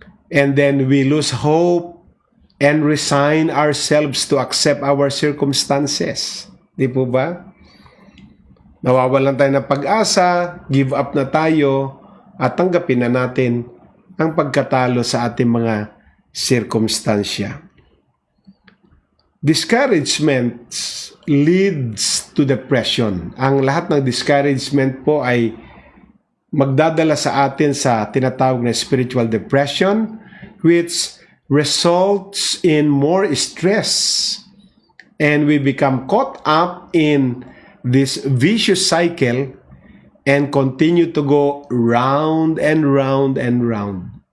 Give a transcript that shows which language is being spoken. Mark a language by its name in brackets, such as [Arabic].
[English] And then we lose hope and resign ourselves to accept our circumstances. [Filipino] Di po ba? Nawawalan tayo ng pag-asa, [English] give up [Filipino] na tayo, at tanggapin na natin ang pagkatalo sa ating mga sirkumstansya. [English] Discouragement leads to depression. [Filipino] Ang lahat ng discouragement po ay magdadala sa atin sa tinatawag na [English] spiritual depression, which results in more stress, and we become caught up in this vicious cycle and continue to go round and round and round.